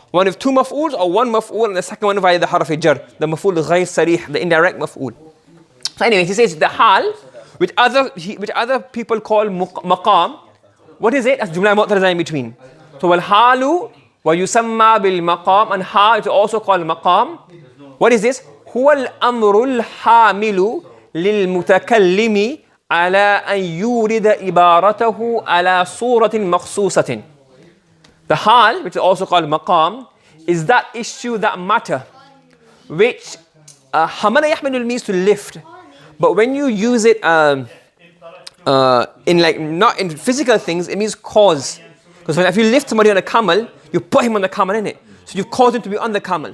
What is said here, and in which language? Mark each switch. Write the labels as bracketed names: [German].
[English] One with two maf'uls, or one maf'ul, and the second one via the harf jar, the maf'ul ghayr sarih, the indirect maf'ul. So anyway, he says the hal, which other people call maqam. What is it? As jumla mu'taraza in between. So [Arabic] والحال ويسمى بالمقام, [English] and ha is also called maqam. What is this? [Arabic] هو الأمر الحامل للمتكلم على أن يورد عبارته على صورة مخصوصة. [English] The hal, which is also called maqam, is that issue, that matter, which hamala yahmilu means to lift. But when you use it in like not in physical things, it means cause. Because if you lift somebody on a camel, you put him on the camel, innit? So you've caused him to be on the camel.